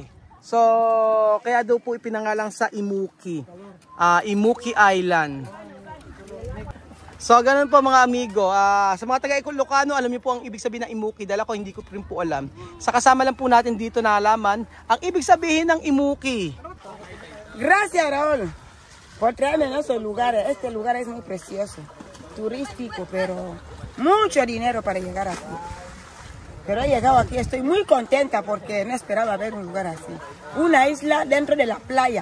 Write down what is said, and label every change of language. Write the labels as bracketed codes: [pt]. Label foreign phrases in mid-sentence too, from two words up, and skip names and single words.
[tl] So kaya daw po ipinangalang sa Imuki. Imuki Island. So ganun po mga amigo, sa mga taga-Ilocano, alam niyo po ang ibig sabihin ng Imuki, dahil ako hindi ko rin po alam. Sa kasama lang po natin dito na alaman ang ibig sabihin ng Imuki. [es] Gracias, Raúl, por traerme en esos lugares. Este lugar es muy precioso, turístico, pero mucho dinero para llegar aquí. Pero he llegado aquí, estoy muy contenta porque no esperaba ver un lugar así. Una isla dentro de la playa.